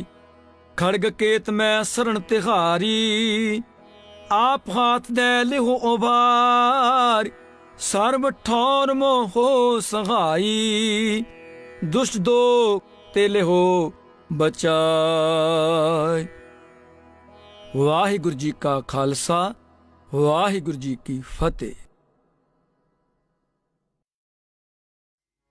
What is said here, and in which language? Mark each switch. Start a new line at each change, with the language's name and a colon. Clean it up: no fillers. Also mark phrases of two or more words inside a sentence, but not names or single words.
Braj: खड़ग केत में शरण तिहारी, आप हाथ दे लिहो उबारी। सर्व ठौर मोह सहाई, दुष्ट दोख ते लिहो बचाई।
Punjabi: ਵਾਹਿਗੁਰੂ ਜੀ ਕਾ ਖਾਲਸਾ, ਵਾਹਿਗੁਰੂ ਜੀ ਕੀ ਫਤਹਿ।